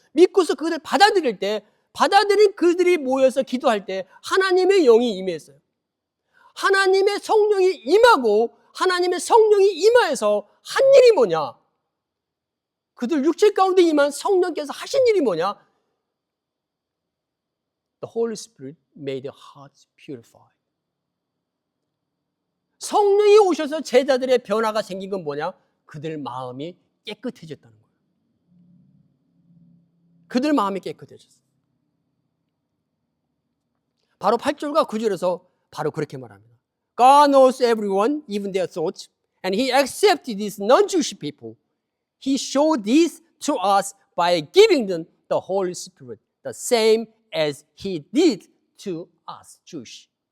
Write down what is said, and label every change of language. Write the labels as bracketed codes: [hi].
[ko] 믿고서 그것을 받아들일 때, 받아들인 그들이 모여서 기도할 때 하나님의 영이 임했어요. 하나님의 성령이 임하고 하나님의 성령이 임하여서 한 일이 뭐냐? 그들 육체 가운데 임한 성령께서 하신 일이 뭐냐? [en] The Holy Spirit made their hearts purified. [ko] 성령이 오셔서 제자들의 변화가 생긴 건 뭐냐? 그들 마음이 깨끗해졌다는 거예요. 그들 마음이 깨끗해졌어요. 바로 8절과 9절에서 바로 그렇게 말합니다. [en] God knows everyone, even their thoughts, and He accepted these non-Jewish people. He showed this to us by giving them the Holy Spirit, the same as He did to us, Jewish.